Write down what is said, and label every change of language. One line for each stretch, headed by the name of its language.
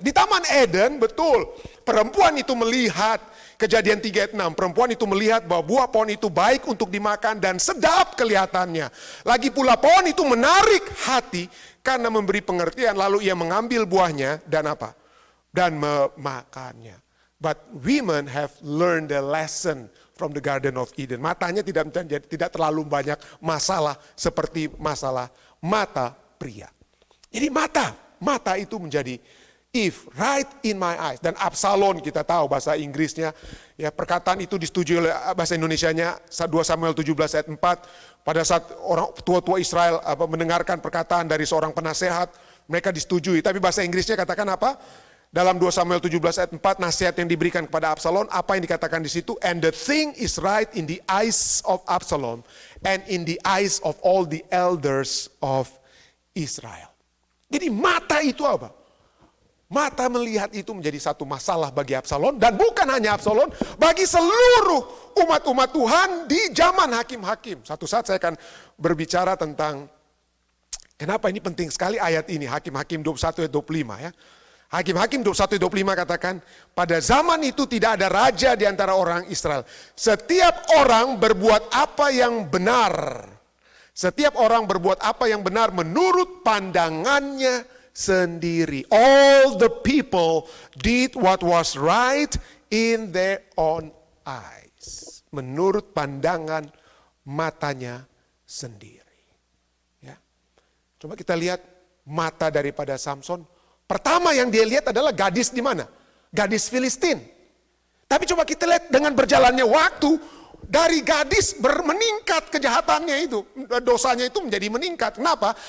Indonesian: Di Taman Eden, betul, perempuan itu melihat, Kejadian 3 ayat 6, perempuan itu melihat bahwa buah pohon itu baik untuk dimakan dan sedap kelihatannya. Lagi pula pohon itu menarik hati karena memberi pengertian, lalu ia mengambil buahnya dan apa? Dan memakannya.
English: But women have learned the lesson from the Garden of Eden.
Indonesian: Matanya tidak terlalu banyak masalah seperti masalah mata pria. Jadi mata itu menjadi
English: if right in my eyes.
Indonesian: Dan Absalom kita tahu bahasa Inggrisnya, ya, perkataan itu disetujui oleh bahasa Indonesianya 2 Samuel 17 ayat 4. Pada saat orang tua-tua Israel mendengarkan perkataan dari seorang penasehat, mereka disetujui. Tapi bahasa Inggrisnya katakan apa? Dalam 2 Samuel 17 ayat 4, nasihat yang diberikan kepada Absalom, apa yang dikatakan di situ?
English: And the thing is right in the eyes of Absalom and in the eyes of all the elders of Israel.
Indonesian: Jadi mata itu apa? Mata melihat itu menjadi satu masalah bagi Absalom. Dan bukan hanya Absalom, bagi seluruh umat-umat Tuhan di zaman hakim-hakim. Satu saat saya akan berbicara tentang kenapa ini penting sekali ayat ini. Hakim-hakim 21 ayat 25 ya. Hakim-hakim 21 ayat 25 katakan, pada zaman itu tidak ada raja di antara orang Israel. Setiap orang berbuat apa yang benar. Setiap orang berbuat apa yang benar menurut pandangannya sendiri.
English: All the people did what was right in their own eyes.
Indonesian: Menurut pandangan matanya sendiri. Ya. Coba kita lihat mata daripada Samson. Pertama yang dia lihat adalah gadis di mana? Gadis Filistin. Tapi coba kita lihat dengan berjalannya waktu, dari gadis meningkat kejahatannya itu, dosanya itu menjadi meningkat. Kenapa?